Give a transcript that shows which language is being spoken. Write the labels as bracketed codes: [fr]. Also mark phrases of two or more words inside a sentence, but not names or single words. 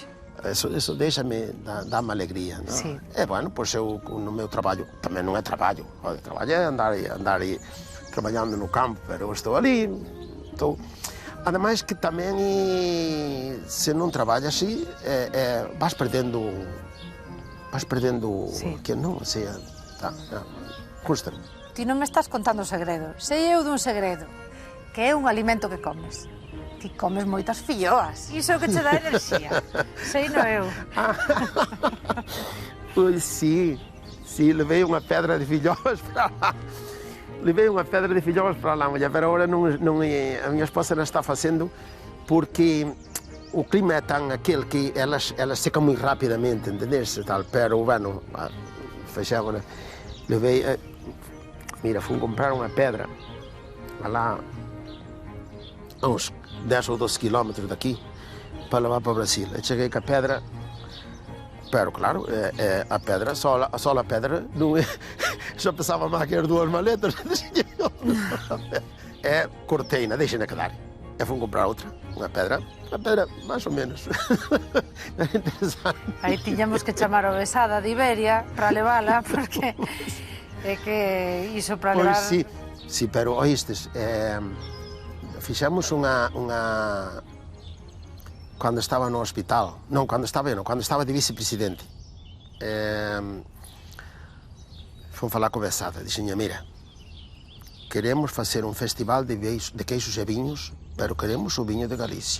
[pt] Isso deixa-me, dá-me alegria, não? Sim. Bueno, pois eu, no meu trabalho, também não é trabalho. O trabalho é andar aí trabalhando no campo, mas eu estou ali, Ademais que também, se não trabalhas assim, [gl] vas perdendo que non, custa. Ti non me estás contando un segredo. Sei eu dun segredo, que é un alimento que comes. Ti comes moitas filloas. Iso que che dá enerxía. Sei no eu. Pois sí, levei unha pedra de filloas para lá. [pt] Pero agora a minha esposa não está fazendo porque o clima é tão aquele que elas secam muito rapidamente, entendeste? Pero, bueno, fechamos, levei, mira, fui comprar uma pedra lá a uns 10 ou 12 quilômetros daqui para levar para o Brasil. Eu cheguei com a pedra, pero, claro, a pedra, só a pedra, não é, já pensava mais que eram 2 maletas. Cortei-na, deixei-na quedar. Eu fui comprar outra, uma pedra mais ou menos. Era interessante. [gl] Aí tiñamos que chamar o Besada de Iberia para levála, porque é que iso para levar... Pois sí, pero oístes, fixemos unha... Cando estaba no hospital, cando estaba de vicepresidente, fomos falar co Besada, dixenha, mira, queremos facer un festival de queixos e viños, pero queremos o viño de Galicia.